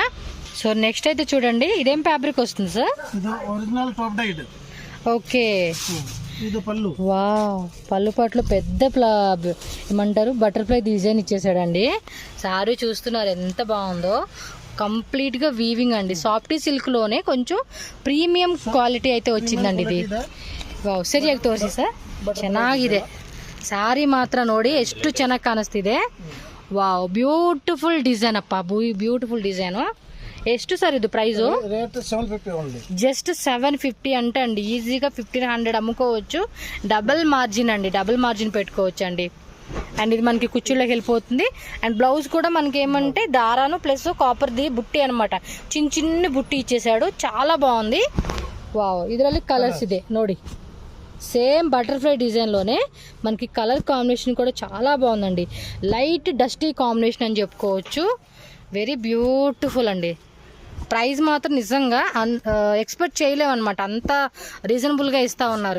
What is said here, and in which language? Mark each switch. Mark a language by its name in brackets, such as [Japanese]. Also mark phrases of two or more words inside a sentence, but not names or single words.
[English] so next [Telugu] అయితే చూడండి, ఇదేం ఫ్యాబ్రిక్ వస్తుంది సార్? [English] original top dyed. [Telugu] ఓకే, ఇది పళ్ళు. వావ్, పళ్ళు పాటలో పెద్ద ఏమంటారు [English] butterfly design [Telugu] ఇచ్చేసాడండి. సారీ చూస్తున్నారు ఎంత బాగుందో. కంప్లీట్గా వీవింగ్ అండి, [English] softy silk [Telugu] లోనే కొంచెం [English] premium quality [Telugu] అయితే వచ్చిందండి ಇದು. [Kannada] ವಾವ್, ಸರಿಯಾಗಿ ತೋರಿಸಿ ಸರ್, ಚೆನ್ನಾಗಿದೆ ಸಾರಿ ಮಾತ್ರ ನೋಡಿ ಎಷ್ಟು ಚೆನ್ನಾಗಿ ಕಾಣಿಸ್ತಿದೆ. ವಾವ್, [English] beautiful design [Kannada] ಅಪ್ಪ, [English] beautiful design. [Kannada] ಎಷ್ಟು ಸರ್ ಇದು ప్రైస్? [English] rate 750 only. [Telugu] జస్ట్ 750 అంటే అండి ఈజీగా 1500 అమ్ముకోవచ్చు. [English] double margin [Telugu] పెట్టుకోవచ్చు అండి. అండ్ ఇది మనకి కుచ్చుళ్ళకి వెళ్ళిపోతుంది. అండ్ బ్లౌజ్ కూడా మనకి ఏమంటే దారాను ప్లస్ కాపర్ది బుట్టి అనమాట, చిన్న బుట్టి ఇచ్చేసాడు, చాలా బాగుంది. వావ్, [Kannada] ಇದರಲ್ಲಿ కలర్స్ ಇದೆ ನೋಡಿ, [English] same butterfly [Telugu] డిజైన్లోనే మనకి [English] color combination [Telugu] కూడా చాలా బాగుందండి. [English] light dusty combination [Telugu] అని చెప్పుకోవచ్చు. [English] very beautiful [Telugu] అండి. ప్రైస్ మాత్రం నిజంగా ఎక్స్పెక్ట్ చేయలేమన్నమాట, అంత రీజనబుల్గా ఇస్తా ఉన్నారు.